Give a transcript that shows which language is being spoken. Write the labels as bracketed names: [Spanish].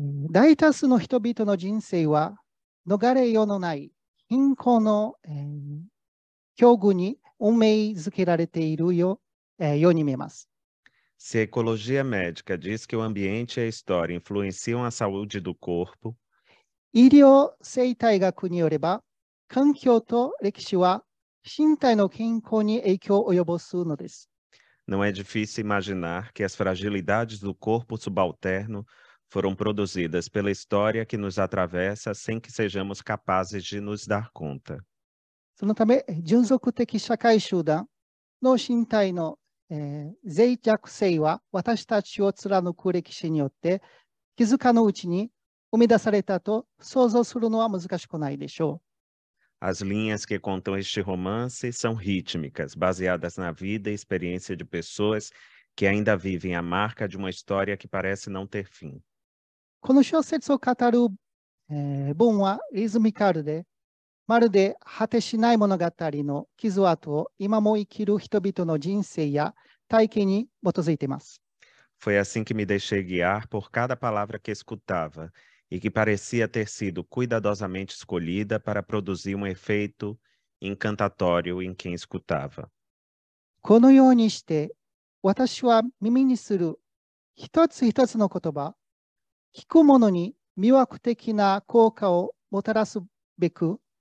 [Japanese] 大多数の人々の人生は逃れようのない貧困の境遇に運命づけられているように見えます。 [Portuguese] Se a ecologia médica diz que o ambiente e a história influenciam a saúde do corpo, [Japanese] 医療生態学によれば、環境と歴史は身体の健康に影響を及ぼすのです。 [Portuguese] não é difícil imaginar que as fragilidades do corpo subalterno foram produzidas pela história que nos atravessa sem que sejamos capazes de nos dar conta. [Japanese] そのため、純属的社会集団の身体の脆弱性は私たちを貫く歴史によって気づかぬうちに生み出されたと想像するのは難しくないでしょう。 [Portuguese] As linhas que contam este romance são rítmicas, baseadas na vida e experiência de pessoas que ainda vivem a marca de uma história que parece não ter fim. [Japanese] この小説を語る文はリズミカルで、まるで果てしない物語の傷跡を今も生きる人々の人生や体験に基づいています。 [Portuguese] Foi assim que me deixei guiar por cada palavra que escutava e que parecia ter sido cuidadosamente escolhida para produzir um efeito encantatório em quem escutava. [Japanese] このようにして私は耳にする一つ一つの言葉、聞く者に魅惑的な効果をもたらすべく、